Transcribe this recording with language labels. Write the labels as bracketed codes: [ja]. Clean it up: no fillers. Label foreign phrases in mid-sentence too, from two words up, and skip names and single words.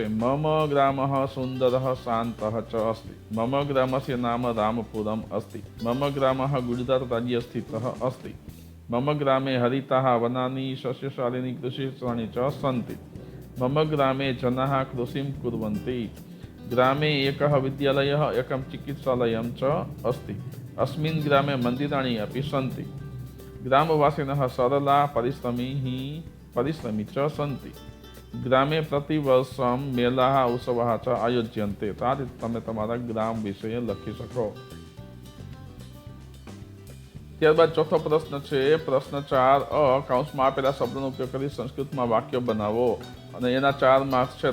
[sa] મમ ગ્રામઃ સુંદરઃ શાંતઃ ચ અસ્તિ, મમ ગ્રામસ્ય નામ રામપુરમ અસ્તિ, મમ ગ્રામઃ ગુજરાત રાજ્ય સ્થિતઃ અસ્તિ, મમ ગ્રામે હરિતાઃ વનાની સસ્યશાલિની કૃષિક્ષેત્રાણિ ચ સન્તિ, મમ ગ્રામે જનાઃ કૃષિં કુર્વન્તિ, ગ્રામે એકઃ વિદ્યાલયઃ એકં ચિકિત્સાલયં ચ અસ્તિ, अस्मिन् ग्रामे મંદિરાણિ અપि સન્તિ, ગ્રામવાસિનઃ સરલા પરિશ્રમી ચ સન્તિ, ગ્રામે પ્રતિવર્ષમ મેલાः ઉત્સવાः ચ આયોજ્યન્તે. [gu] તો આ રીતે તમે તમારા ગ્રામ વિશે લખી શકો. ત્યારબાદ ચોથો પ્રશ્ન છે પ્રશ્ન 4 કૌંસમાં આપેલા શબ્દોનો ઉપયોગ કરી સંસ્કૃતમાં વાક્યો બનાવો, અને એના 4 માર્ક્સ છે.